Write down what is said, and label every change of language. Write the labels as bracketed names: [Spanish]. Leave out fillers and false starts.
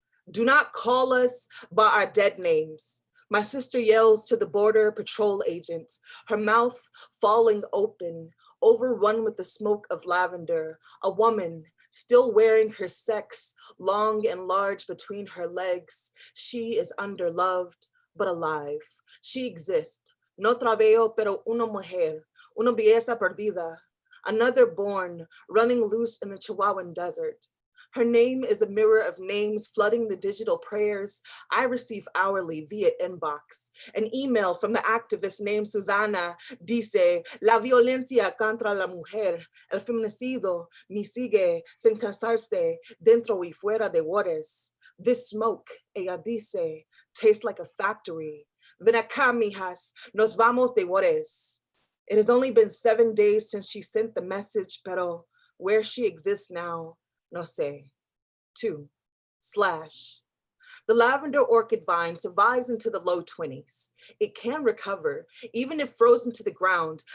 [English] Do not call us by our dead names. My sister yells to the border patrol agent, her mouth falling open, overrun with the smoke of lavender. A woman, still wearing her sex, long and large between her legs. She is underloved, but alive. She exists. [Spanish] No trabeo, pero una mujer, una belleza perdida. [English] Another born, running loose in the Chihuahuan desert. Her name is a mirror of names flooding the digital prayers I receive hourly via inbox. An email from the activist named Susana [Spanish] dice, la violencia contra la mujer, el feminicidio, me sigue sin cansarse dentro y fuera de Juarez. [English] This smoke, [Spanish] ella dice, [English] tastes like a factory. [Spanish] Ven acá, mijas, nos vamos de Juarez. [English] It has only been 7 days since she sent the message, [Spanish] pero [English] where she exists now, [Spanish] no sé. [English] 2. The lavender orchid vine survives into the low 20s. It can recover, even if frozen to the ground.